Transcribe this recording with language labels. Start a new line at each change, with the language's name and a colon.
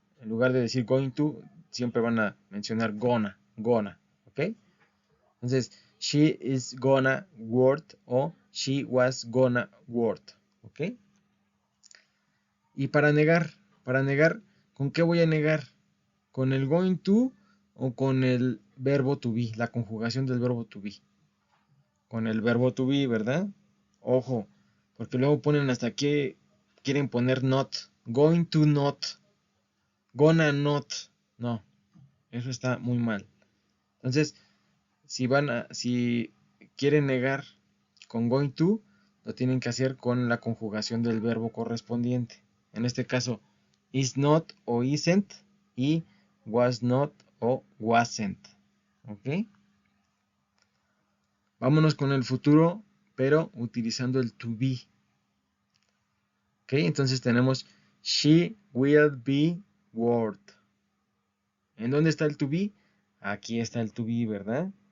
Spanish: En lugar de decir going to, siempre van a mencionar gonna, ¿ok?
English: Entonces, she is gonna work o she was gonna work, ¿ok?
Spanish: Y para negar, ¿con qué voy a negar? ¿Con el going to o con el verbo to be, la conjugación del verbo to be? Con el verbo to be, ¿verdad? Ojo, porque luego ponen hasta que quieren poner not, going to not, gonna not. No, eso está muy mal. Entonces, si quieren negar con going to, lo tienen que hacer con la conjugación del verbo correspondiente. En este caso, is not o isn't y was not o wasn't. ¿Ok? Vámonos con el futuro, pero utilizando el to be. ¿Ok? Entonces tenemos
English: she will be word.
Spanish: ¿En dónde está el to be? Aquí está el to be, ¿verdad?